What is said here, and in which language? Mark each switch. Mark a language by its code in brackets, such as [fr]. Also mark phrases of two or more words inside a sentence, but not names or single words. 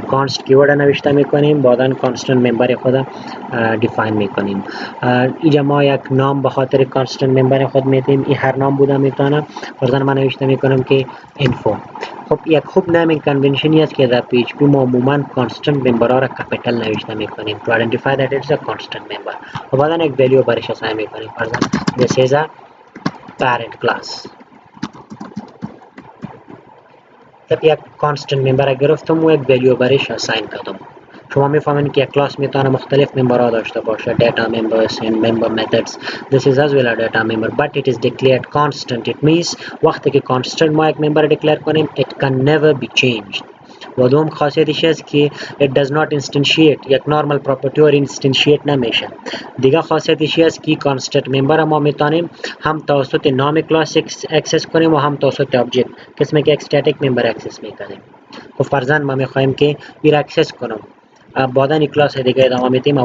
[en] const keyword [fa] نوشته میکنیم، بعدا [en] constant member [fa] خود دیفاین میکنیم. اینجا ما یک نام به خاطر [en] constant member [fa] خود میتیم، این هر نام بوده میتونه. فرضاً من نوشته میکنم که info. خب یک خوب [en] naming convention [fa] است که در PHP ما عموما [en] constant member [fa] ها را کپیتال نوشته میکنیم [en] to identify that it is a constant member. [fa] و بعدا یک ولیو برش اساین میکنیم، فرضاً [en] this is a parent class. [fa] طب یک [en] constant member [fa] گرفتم و یک ولیو برش اساین کردم. شما میفهمین که یک کلاس میتونه مختلف ممبرها داشته باشه، [en] data members and member methods. This is as well a data member but it is declared constant. It means [fa] وقتی که constant ما یک [en] member declare کنیم it can never be changed. [fa] و دوم خاصیتش است که [en] it does not instantiate، [fa] یک [en] normal property or instantiate [fa] نمیشه. دیگه خاصیتش است که [en] constant member [fa] ما میتونیم هم توسط نام کلاس اکسس کنیم و هم توسط آبجکت، قسمی که [en] static member [fa] اکسس میکنیم. خب فرضاً ما میخوایم که این اکسس کنم، بعدا این کلاس دیگه ادامه میدیم.